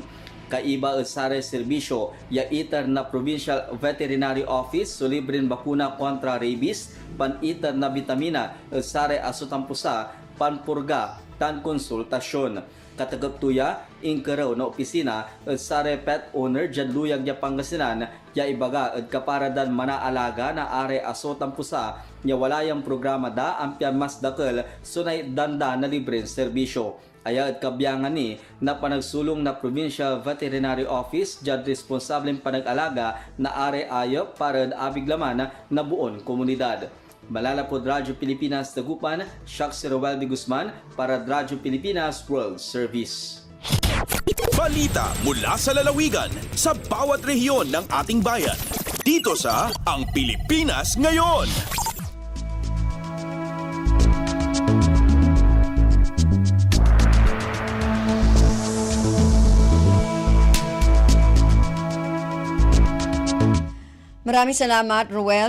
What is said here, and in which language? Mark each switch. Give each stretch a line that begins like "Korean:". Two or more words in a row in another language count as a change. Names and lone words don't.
Pangasinan: Kaiba sa serbisyo, ya itar na Provincial Veterinary Office so libreng bakuna kontra rabies, pan-itar na vitamina sare asutampusa, panpurga, tan konsultasyon. Katagaptuya, ingkaraw na opisina sare pet owner dyan luyag ya Pangasinan, ya ibaga at kaparadan manaalaga na are asutampusa, ya walayang programa da ampian mas dakal sunay danda na libreng serbisyo. Aya at kabyangan ni na panagsulong na Provincial Veterinary Office dyan responsableng panag-alaga na are ayop para abiglaman na buon komunidad. Malalapod Radyo Pilipinas Dagupan, Shaks Roel de Guzman para Radyo Pilipinas World Service.
Filipino: Balita mula sa lalawigan sa bawat rehiyon ng ating bayan. Dito sa Ang Pilipinas Ngayon. Maraming salamat, Ruel.